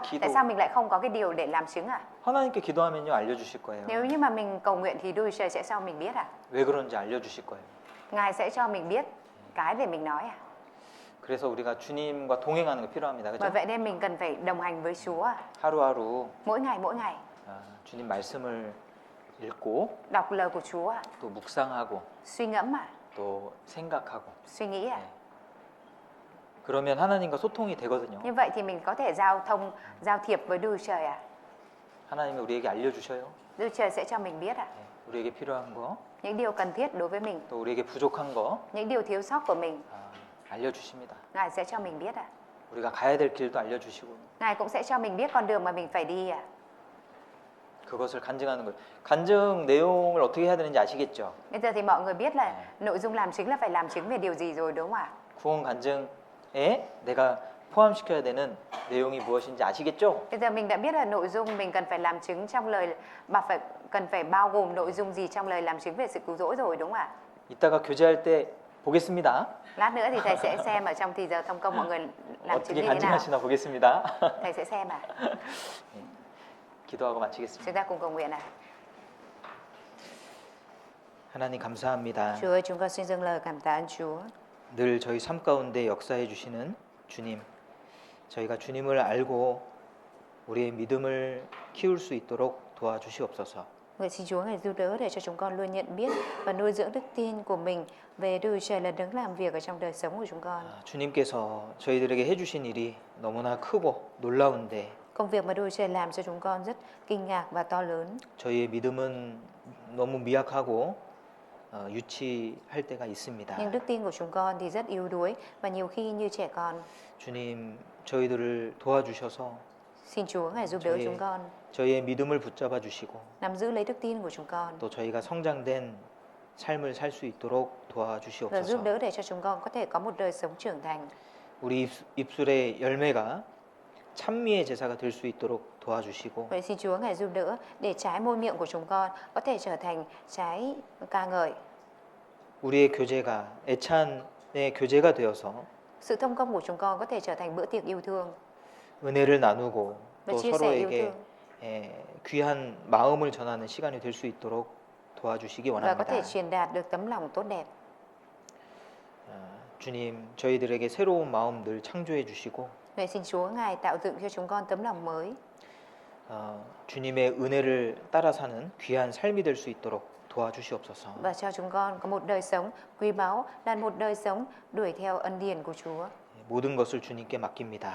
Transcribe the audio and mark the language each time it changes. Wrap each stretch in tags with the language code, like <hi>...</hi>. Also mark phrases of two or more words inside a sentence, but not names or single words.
<ko>기도.</ko> <vi>Tại sao mình lại không có cái điều để làm chứng</vi> <ko>하나님께 기도하면요 알려주실 거예요.</ko> <vi>Nếu như mà mình cầu nguyện thì Đức Trời sẽ cho mình biết</vi> <ko>왜 그런지 알려주실 거예요.</ko> <vi>Ngài sẽ cho mình biết cái để mình nói</vi> <ko>그래서 우리가 주님과 동행하는 게 필요합니다.</ko> <vi>Bởi</vi> <ko>그죠?</ko> <vi>vậy nên mình cần phải đồng hành với Chúa</vi> <ko>하루하루</ko> <vi>mỗi ngày</vi> <ko>주님 말씀을 읽고</ko> <vi>đọc lời của Chúa</vi> <ko>또 묵상하고</ko> <vi>suy ngẫm</vi> <ko>또 생각하고</ko> <vi>suy nghĩ</vi> <ko>그러면 하나님과 소통이 되거든요.</ko> <vi>Như vậy thì mình có thể giao thiệp với Đức Trời</vi> <ko>하나님이 우리에게 알려주셔요.</ko> <vi>Đức Trời sẽ cho mình biết</vi> <ko>우리에게 필요한 거,</ko> <vi>những điều cần thiết đối với mình,</vi> <ko>또 우리에게 부족한 거</ko> <vi>những điều thiếu sót của mình,</vi> <ko>알려주십니다.</ko> <vi>Ngài sẽ cho mình biết</vi> <ko>우리가 가야 될 길도 알려주시고</ko> <vi>Ngài cũng sẽ cho mình biết con đường mà mình phải đi</vi> <ko>그것을 간증하는 거예요. 간증 내용을 어떻게 해야 되는지 아시겠죠?</ko> <vi>Bây giờ thì mọi người biết là nội dung làm chứng là phải làm chứng về điều gì rồi đúng không ạ?</vi> <ko>구원 간증에 내가 포함시켜야 되는 내용이 무엇인지 아시겠죠?</ko> <vi>Bây giờ mình đã biết là nội dung mình cần phải làm chứng trong lời cần phải bao gồm nội dung gì trong lời làm chứng về sự cứu rỗi rồi đúng không ạ?</vi> <ko>이따가 교제할 때 보겠습니다.</ko> <vi>Lát nữa thì thầy sẽ xem ở trong thì giờ thông công mọi người làm chứng</vi> <ko>어떻게</ko> <vi>như thế nào.</vi> <ko>간증하시나 보겠습니다.</ko> <vi>Thầy sẽ xem</vi> <ko>기도하고 마치겠습니다.</ko> <vi>Chúng ta cùng cầu nguyện</vi> <ko>하나님 감사합니다.</ko> <vi>Chúa ơi, chúng con xin dâng lời cảm tạ ơn Chúa.</vi> <ko>늘 저희 삶 가운데 역사해 주시는 주님, 저희가 주님을 알고 우리의 믿음을 키울 수 있도록 도와주시옵소서.</ko> <vi>Nguyện xin Chúa ngài giúp đỡ để cho chúng con luôn nhận biết và nuôi dưỡng đức tin của mình về Đức Chúa Trời là đấng làm việc ở trong đời sống của chúng con.</vi> <ko>주님께서 저희들에게 해주신 일이 너무나 크고 놀라운데</ko> <vi>Công việc mà Đức Chúa Trời làm cho chúng con rất kinh ngạc và to lớn.</vi> <ko>저희의 믿음은 너무 미약하고 유치할 때가 있습니다.</ko> <vi>Nhưng đức tin của chúng con thì rất yếu đuối và nhiều khi như trẻ con.</vi> <ko>주님, 저희들을 도와주셔서</ko> <vi>Xin Chúa ngài giúp đỡ</vi> <ko>저희의,</ko> <vi>chúng con,</vi> <ko>저희의 믿음을 붙잡아 주시고</ko> <vi>nắm giữ lấy đức tin của chúng con</vi> <ko>또 저희가 성장된 삶을 살 수 있도록</ko> <vi>và giúp</vi> <ko>도와주시옵소서.</ko> <vi>đỡ để cho chúng con có thể có một đời sống trưởng thành.</vi> <ko>우리 입술의 열매가 찬미의 제사가 될 수 있도록 도와주시고</ko> <vi>Vậy xin Chúa ngài giúp đỡ để trái môi miệng của chúng con có thể trở thành trái ca ngợi.</vi> <ko>우리의 교제가 애찬의 교제가 되어서</ko> <vi>Sự thông công của chúng con có thể trở thành bữa tiệc yêu thương</vi> <ko>은혜를 나누고</ko> <vi>và</vi> <ko>또</ko> <vi>chia sẻ yêu</vi> <ko>서로에게</ko> <vi>thương</vi> <ko>귀한 마음을 전하는 시간이 될 수 있도록 도와주시기</ko> <vi>và có thể</vi> <ko>원합니다.</ko> <vi>truyền đạt được tấm lòng tốt đẹp.</vi> <ko>주님, 저희들에게 새로운 마음 늘 창조해 주시고</ko> <vi>Vậy xin Chúa ngài tạo dựng cho chúng con tấm lòng mới</vi> <ko>주님의 은혜를 따라 사는 귀한 삶이 될 수 있도록 도와주시옵소서.</ko> <vi>và cho chúng con có một đời sống quý báu, là một đời sống đuổi theo ân điển của Chúa.</vi> <ko>모든 것을 주님께 맡깁니다.</ko>